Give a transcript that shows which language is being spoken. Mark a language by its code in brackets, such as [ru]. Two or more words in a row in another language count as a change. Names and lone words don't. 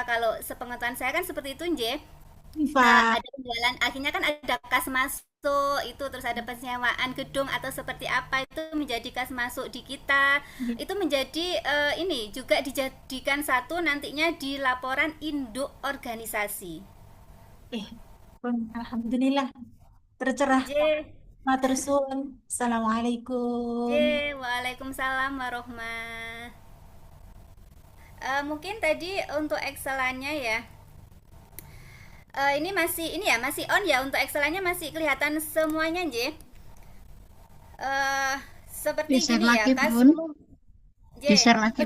[id] Kalau sepengetahuan saya kan seperti itu, ada penjualan, akhirnya kan ada kas masuk itu, terus ada penyewaan gedung atau seperti apa, itu menjadi kas masuk di kita. Itu menjadi ini juga dijadikan satu nantinya di laporan induk organisasi. Alhamdulillah tercerah. [jv] Matur suwun. [ar] Assalamualaikum. Waalaikumsalam warahmatullahi. [id] Mungkin tadi untuk Excelannya ya. Ini masih masih on ya, untuk Excelannya masih kelihatan semuanya, seperti Di-share gini lagi, ya, Bun. Di-share lagi,